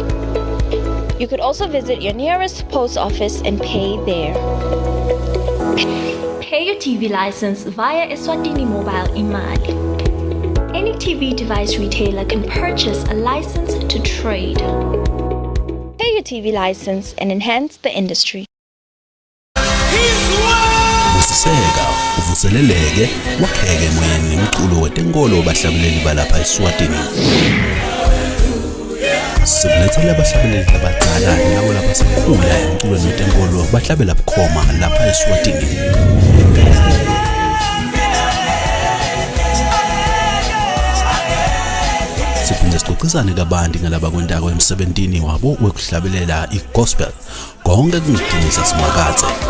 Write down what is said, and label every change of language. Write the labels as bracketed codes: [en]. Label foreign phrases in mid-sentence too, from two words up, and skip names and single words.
[en] You could also visit your nearest post office and pay there. Pay your TV license via Eswatini Mobile Imali. Any TV device retailer can purchase a license to trade. Pay your TV license and enhance the industry. [ss] Usiseka uvuseleleke wakheke emoyeni nomculo wetenkolo bahlabeleli balapha eSwatini. Sikulethele abahlabeleli abadala nabo lapha sikhula umculo wetenkolo bahlabela bukhoma lapha eSwatini. Siphinde sixoxisane kabanti ngalaba kwentako emsebentini wabo wekuhlabelela igospel konke kungidinisa simakathe.